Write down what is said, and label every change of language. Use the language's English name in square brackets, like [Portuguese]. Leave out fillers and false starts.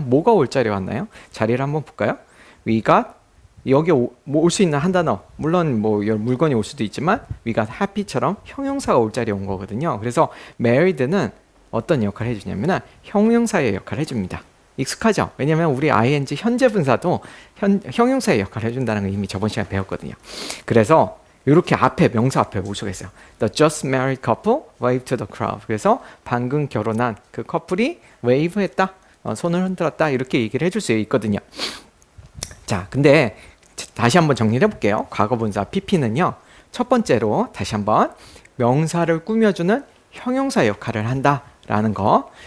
[Korean] 뭐가 올 자리에 왔나요? 자리를 한번 볼까요? [English] we got [Korean] 여기 올 수 있는 한 단어, 물론 뭐 물건이 올 수도 있지만 [English] we got happy [Korean] 처럼 형용사가 올 자리에 온 거거든요. 그래서 married는 어떤 역할을 해주냐면 형용사의 역할을 해줍니다. 익숙하죠? 왜냐면 우리 ing 현재 분사도 형용사의 역할을 해준다는 걸 이미 저번 시간에 배웠거든요. 그래서 이렇게 앞에 명사 앞에 오시겠어요. [English] The just married couple waved to the crowd. [Korean] 그래서 방금 결혼한 그 커플이 wave했다, 손을 흔들었다, 이렇게 얘기를 해줄 수 있거든요. 자, 근데 다시 한번 정리를 해볼게요. 과거 분사 pp는요, 첫 번째로 다시 한번 명사를 꾸며주는 형용사 역할을 한다라는 거.